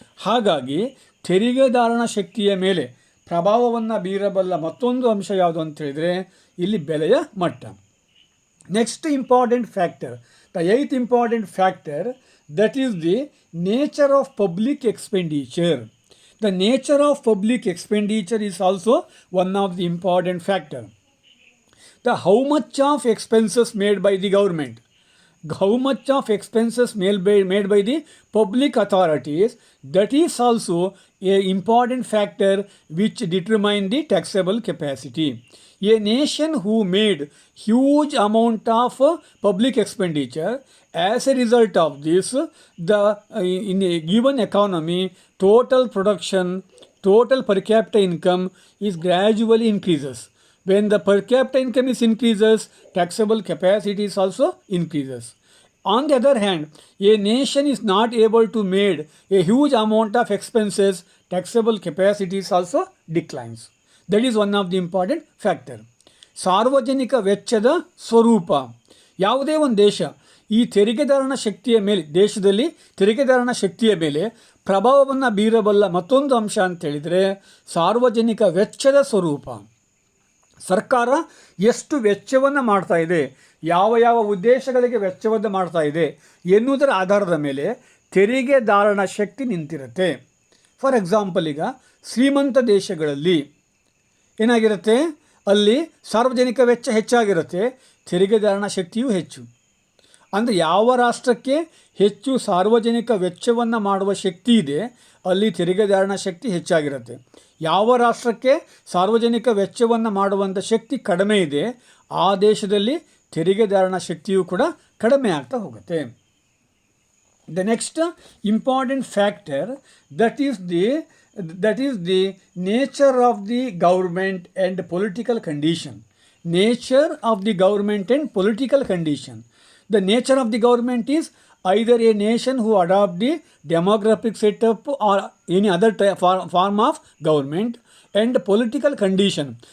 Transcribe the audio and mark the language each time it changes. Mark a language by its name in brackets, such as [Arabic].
[Kannada] ಹಾಗಾಗಿ ತೆರಿಗೆದಾರನ ಶಕ್ತಿಯ ಮೇಲೆ ಪ್ರಭಾವವನ್ನು ಬೀರಬಲ್ಲ ಮತ್ತೊಂದು ಅಂಶ ಯಾವುದು ಅಂತ ಹೇಳಿದರೆ ಇಲ್ಲಿ ಬೆಲೆಯ ಮಟ್ಟ. [English] Next important factor, the 8th important factor, that is the nature of public expenditure. The nature of public expenditure is also one of the important factor. The how much of expenses made by the government, how much of expenses made by the public authorities, that is also a important factor which determine the taxable capacity. A nation who made huge amount of public expenditure, as a result of this, in a given economy, total production, total per capita income is gradually increases. When the per capita income is increases, taxable capacity is also increases. On the other hand, a nation is not able to made a huge amount of expenses, taxable capacity is also declines. That is one of the important factor. [Kannada] ಸಾರ್ವಜನಿಕ ವೆಚ್ಚದ ಸ್ವರೂಪ. ಯಾವುದೇ ಒಂದು ದೇಶ ಈ ತೆರಿಗೆದಾರನ ಶಕ್ತಿಯ ಮೇಲೆ, ದೇಶದಲ್ಲಿ ತೆರಿಗೆದಾರನ ಶಕ್ತಿಯ ಮೇಲೆ ಪ್ರಭಾವವನ್ನು ಬೀರಬಲ್ಲ ಮತ್ತೊಂದು ಅಂಶ ಅಂತೇಳಿದರೆ ಸಾರ್ವಜನಿಕ ವೆಚ್ಚದ ಸ್ವರೂಪ. ಸರ್ಕಾರ ಎಷ್ಟು ವೆಚ್ಚವನ್ನು ಮಾಡ್ತಾ ಇದೆ, ಯಾವ ಉದ್ದೇಶಗಳಿಗೆ ವೆಚ್ಚವನ್ನು ಮಾಡ್ತಾ ಇದೆ ಎನ್ನುವುದರ ಆಧಾರದ ಮೇಲೆ ತೆರಿಗೆದಾರನ ಶಕ್ತಿ ನಿಂತಿರುತ್ತೆ. [English] for example, [Kannada] ಈಗ ಶ್ರೀಮಂತ ದೇಶಗಳಲ್ಲಿ ಏನಾಗಿರುತ್ತೆ, ಅಲ್ಲಿ ಸಾರ್ವಜನಿಕ ವೆಚ್ಚ ಹೆಚ್ಚಾಗಿರುತ್ತೆ, ತೆರಿಗೆದಾರನ ಶಕ್ತಿಯೂ ಹೆಚ್ಚು. ಅಂದರೆ ಯಾವ ರಾಷ್ಟ್ರಕ್ಕೆ ಹೆಚ್ಚು ಸಾರ್ವಜನಿಕ ವೆಚ್ಚವನ್ನು ಮಾಡುವ ಶಕ್ತಿ ಇದೆ ಅಲ್ಲಿ ತೆರಿಗೆದಾರನ ಶಕ್ತಿ ಹೆಚ್ಚಾಗಿರುತ್ತೆ. ಯಾವ ರಾಷ್ಟ್ರಕ್ಕೆ ಸಾರ್ವಜನಿಕ ವೆಚ್ಚವನ್ನು ಮಾಡುವಂಥ ಶಕ್ತಿ ಕಡಿಮೆ ಇದೆ ಆ ದೇಶದಲ್ಲಿ ತೆರಿಗೆದಾರನ ಶಕ್ತಿಯೂ ಕೂಡ ಕಡಿಮೆ ಆಗ್ತಾ ಹೋಗುತ್ತೆ. [English] The next important factor, that is the nature of the government and political condition. Nature of the government and political condition. The nature of the government is either a nation who adopt the demographic setup or any other form of government, and political condition.